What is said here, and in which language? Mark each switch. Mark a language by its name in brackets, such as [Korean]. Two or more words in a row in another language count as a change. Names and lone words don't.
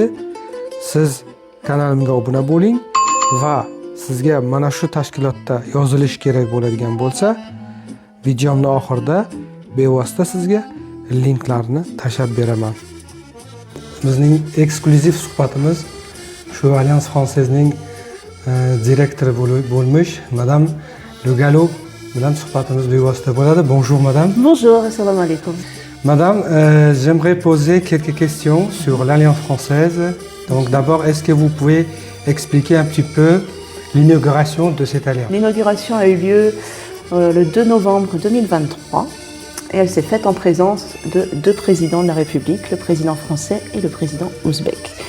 [Uzbek] Siz kanalimga obuna bo'ling va sizga mana shu tashkilotda yozilish kerak bo'ladigan bo'lsa, videomning oxirida bevosita sizga linklarni tashab beraman. Bizning eksklyuziv suhbatimiz shu Alliance Française'ning direktori bo'lmish Madame Le Gallo bilan suhbatimiz bevosita bo'ladi. [French] Bonjour madame. Bonjour, [Arabic] السلام عليكم. [French] Madame, j'aimerais poser quelques questions sur l'Alliance Française. Donc d'abord, est-ce que vous pouvez expliquer un petit peu l'inauguration de cette alliance? L'inauguration a eu lieu le 2 novembre 2023 et elle s'est faite en présence de deux présidents de la République, le président français et le président ouzbek.